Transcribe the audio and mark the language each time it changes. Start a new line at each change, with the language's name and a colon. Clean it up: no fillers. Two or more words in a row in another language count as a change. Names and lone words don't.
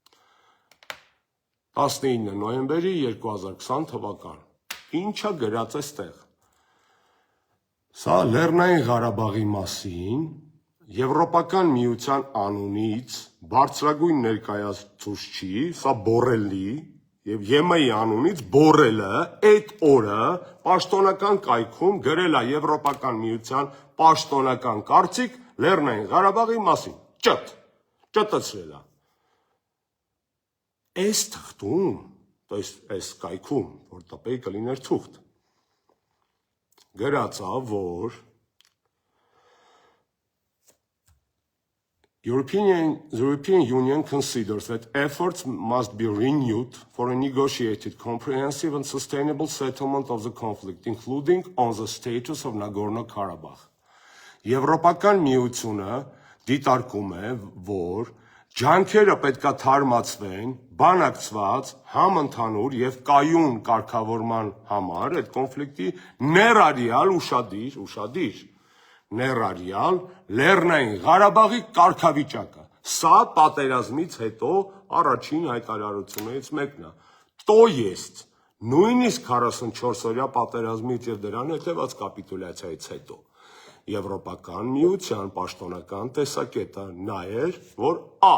Armenian: 19 նոյեմբերի 2020 թվական։ Ինչա գրած է ստեղ։ Սա Լեռնային Ղարաբաղի մասին Եվրոպական միության անունից բարձրագույն ներկայացուցչի, սա Բորելի եւ ԵՄ-ի անունից Բորելը այդ օրը պաշտոնական կայքում գրել է Եվրոպական միության պաշտոնական կարծիք Լեռնային Ղարաբաղի մասին։ Ճտցրել է։ Այս թղթում, то есть այս կայքում, որ տպեի կլիներ թուղթ, գրած է, որ
English: The European Union considers that efforts must be renewed for a negotiated, comprehensive and sustainable settlement of the conflict, including on the status of Nagorno-Karabakh.
Armenian: Եվրոպական միությունը դիտարկում է, որ ջանքերը պետքա թարմացվեն, բանակցված, համընդհանուր եւ կայուն կարգավորման համար այդ կոնֆլիկտի ներառյալ ուշադիր ներառյալ Լեռնային Ղարաբաղի կարգավիճակը։ Սա պատերազմից հետո առաջին հայտարարություններից մեկն է։
Russian: То есть
Armenian: նույնիսկ 44 օրյա պատերազմից եւ դրան հետեւած կապիտուլյացիայից հետո Եվրոպական միության պաշտոնական տեսակետը նա էր, որ A.